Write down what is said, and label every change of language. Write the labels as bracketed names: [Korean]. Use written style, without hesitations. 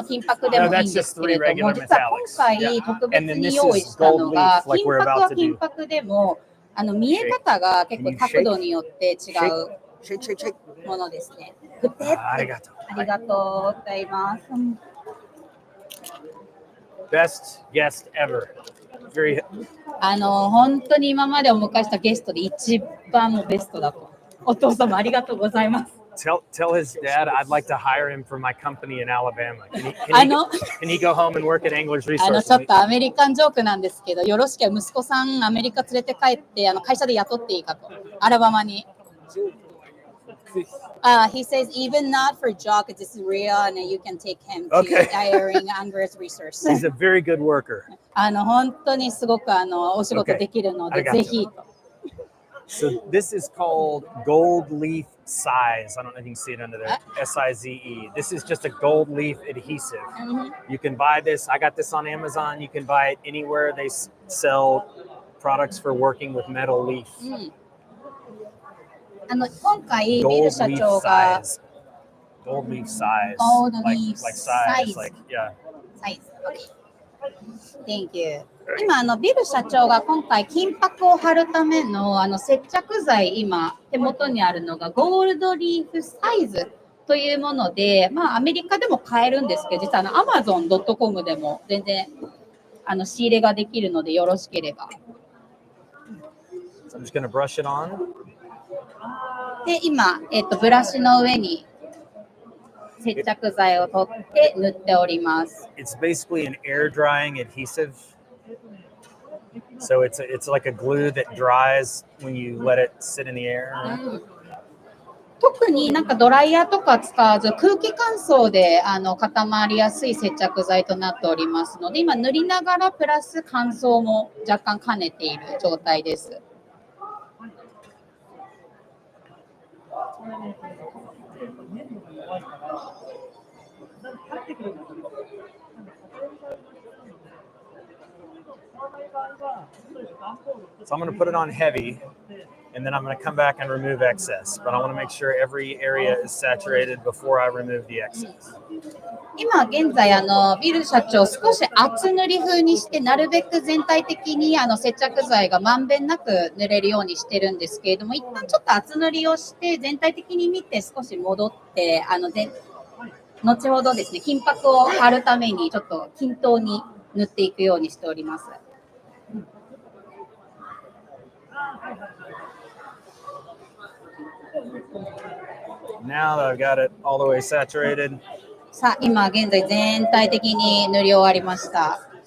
[Japanese] 箔でもいいんですけれども、実は今回特別に用意したのが、金箔は金�ppeでも見え方が結構角度によって違うものですね。ありがとうございます。 [English] Best guest ever. [Japanese] 本当に今までお迎えしたゲストで一番ベストだと。お父様ありがとうございます。 [English] Tell his dad I'd like to hire him for my company in Alabama. Can he go home and work at Angler's Resources? [Japanese] ちょっとアメリカンジョークなんですけど、よろしければ息子さんアメリカ連れて帰って会社で雇っていいかと。アラバマに。 [English] He says even not for job, it's real, and you can take him to hiring Angler's Resources. He's a very good worker. [Japanese] 本当にすごくお仕事できるので、ぜひ。 [English] So this is called gold leaf size. I don't know if you can see it under there. SIZE. This is just a gold leaf adhesive. You can buy this. I got this on Amazon. You can buy it anywhere they sell products for working with metal leaf. [Japanese] 今回ビル社長が [English] gold leaf size. Like size. Like yeah. Size. Okay. Thank you. [Japanese] 今ビル社長が今回金箔を貼るための接着剤、今手元にあるのがゴールドリーフサイズというもので、アメリカでも買えるんですけど、実はAmazon.com でも全然仕入れができるのでよろしければ。 [English] So I'm just gonna brush it on. [Japanese] で今ブラシの上に接着剤を取って塗っております。 [English] It's basically an air drying adhesive. So it's like a glue that dries when you let it sit in the air. [Japanese] 特になんかドライヤーとか使わず空気乾燥で固まりやすい接着剤となっておりますので、今塗りながらプラス乾燥も若干兼ねている状態です。 [English] So I'm going to put it on heavy, and then I'm going to come back and remove excess. But I want to make sure every area is saturated before I remove the excess. [Japanese] 今現在ビル社長少し厚塗り風にしてなるべく全体的に接着剤がまんべんなく塗れるようにしてるんですけれども、一旦ちょっと厚塗りをして全体的に見て少し戻って後ほどですね金箔を貼るためにちょっと均等に塗っていくようにしております。 [English] Now that I've got it all the way saturated. [Japanese] さあ、今現在全体的に塗り終わりました。